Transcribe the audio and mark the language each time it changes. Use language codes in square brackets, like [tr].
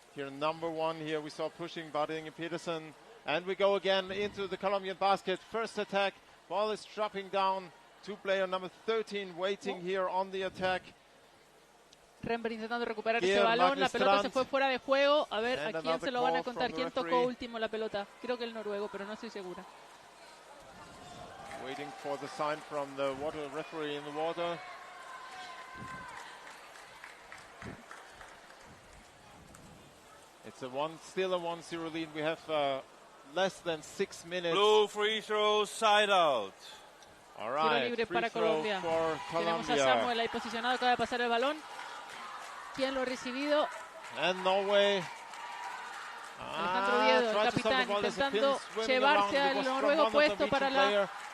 [en] Here, number 1, here we saw pushing Bading and Peterson. And we go again into the Colombian basket. First attack, ball is dropping down. 2-player number 13 waiting here on the attack. [es] Rember intentando recuperar ese balón, la pelota se fue fuera de juego. A ver, ¿a quién se lo van a contar? ¿Quién tocó último la pelota? Creo que el noruego, pero no estoy segura. [en] Waiting for the sign from the referee in the water. It's still a 1-0 lead. We have less than 6 minutes. Blue free throw, side out. All right, [es] tiro libre para Colombia. Tenemos a Samuel ahí posicionado, acaba de pasar el balón. ¿Quién lo ha recibido? [en] And Norway. [es] Alejandro Oviedo, el capitán, intentando llevarse al noruego puesto para la